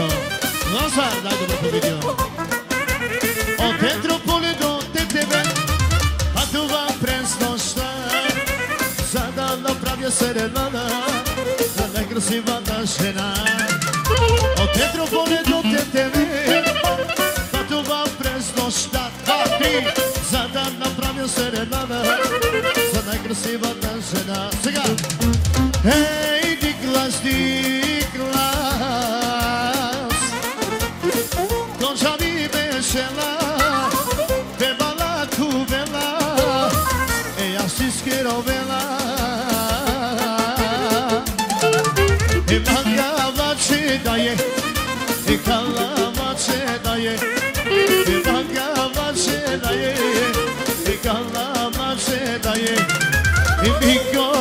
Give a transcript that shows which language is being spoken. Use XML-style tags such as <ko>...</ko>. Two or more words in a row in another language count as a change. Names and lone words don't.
<bg>Лазар, най-доброто видео. От Етрополе до Тетевен пътувам през нощта, за да направя серенада на най-красивата жена. От Етрополе до Тетевен пътувам през нощта, за да направя серенада за най-красивата жена. Сега! Ей,</bg> <rom>диклас, конча ми бешела, бебала кувела, e asische rovela, e magava ce daje, e kalava ce daje, e magava ce daje, e kalava ce daje, e</rom>